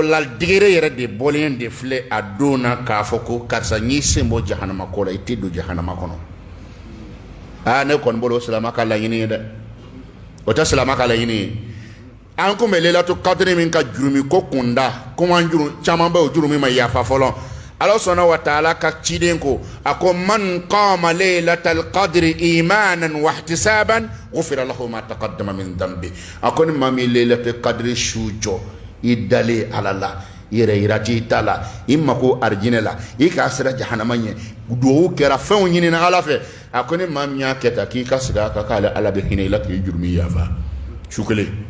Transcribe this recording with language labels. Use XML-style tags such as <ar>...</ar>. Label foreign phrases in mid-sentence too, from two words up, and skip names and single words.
<bm>la digere yɛrɛ de bɔlen de filɛ a don na k'a fɔ ko karisa n'i sen bɔ jahanama ko la i tɛ don jahanama kɔnɔ ne kɔni bolo silama ka laɲini ye dɛ o tɛ silama ka laɲini ye an kun bɛ Laylatul Qadri min ka jurumi ko kunda ko an juru caman bɛ o jurumi ma yafa fɔlɔ ala sɔnna wa taala ka ciden ko a ko</bm> <ar>من قام ليلة القدر إيمانا واحتسابا غفر له ما تقدم من ذنب</ar> <bm>a ko ni maa min Laylatul Qadri su jɔ i dalen ala la yɛrɛ yira t'i ta la i mako arijinɛ la i k'a sera jahanama ɲɛ duwawu kɛra fɛnw ɲinina ala fɛ a ko ni maa min y'a kɛ tan k'i ka segin a kan k'ale ala bɛ hinɛ i la k'i jurumi yafa su kelen</bm>